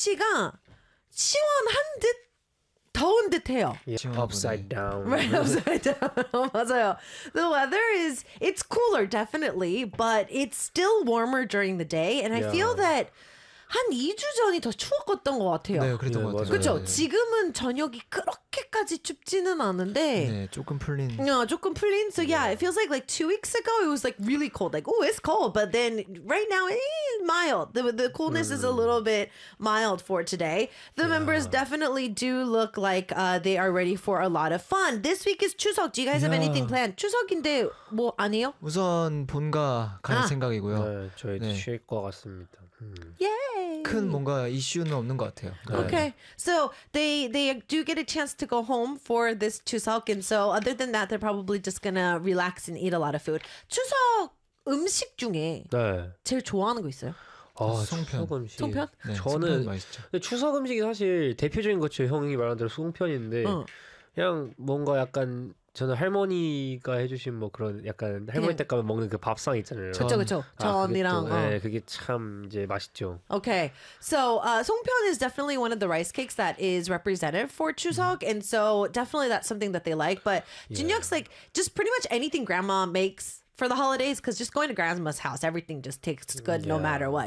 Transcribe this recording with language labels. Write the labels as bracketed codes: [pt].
[ko] 날씨가 시원한 듯 더운 듯해요. [en] Yeah, upside down. Right, upside down. [ko] 맞아요. [en] The weather is, it's cooler, definitely, but it's still warmer during the day. And yeah. I feel that [ko] 한 2주 전이 더 추웠었던 것 같아요. 네, 그랬던 것 같아요. 그렇죠? 지금은 저녁이 그렇게까지 춥지는 않은데 네, 조금 풀린. 조금 풀린. [en] So yeah, it feels like 2 weeks ago, it was like really cold. Like, oh, it's cold. But then right now, it's mild. The coolness is a little bit mild for today. The members definitely do look like they are ready for a lot of fun. This week is 추석. Do you guys have anything planned? [ko] 추석인데 뭐 아니에요? 우선 본가 갈 생각이고요. 네, 저희 쉴 것 같습니다. [en] Yay! [ko] 큰 뭔가 이슈는 없는 것 같아요. [en] Okay, so they do get a chance to go home for this 추석, and so other than that, they're probably just gonna relax and eat a lot of food. [ko] 추석 음식 중에 제일 좋아하는 거 있어요? 아, 수송편. 추석 음식. 송편? 네, 저는 맛있죠. 근데 추석 음식이 사실 대표적인 것처럼 형이 말한 대로 수송편인데 그냥 뭔가 약간 저는 할머니가 해주신 뭐 그런 약간 할머니 댁 가면 먹는 그 밥상 있잖아요. 그렇죠, 그렇죠. 전이랑. 네, 그게 참 이제 맛있죠. [en] Okay, so 송편 is definitely one of the rice cakes that is represented for 추석, and so definitely that's something that they like. But Jinhyuk's like just pretty much anything grandma makes for the holidays, because just going to grandma's house, everything just tastes good no matter what.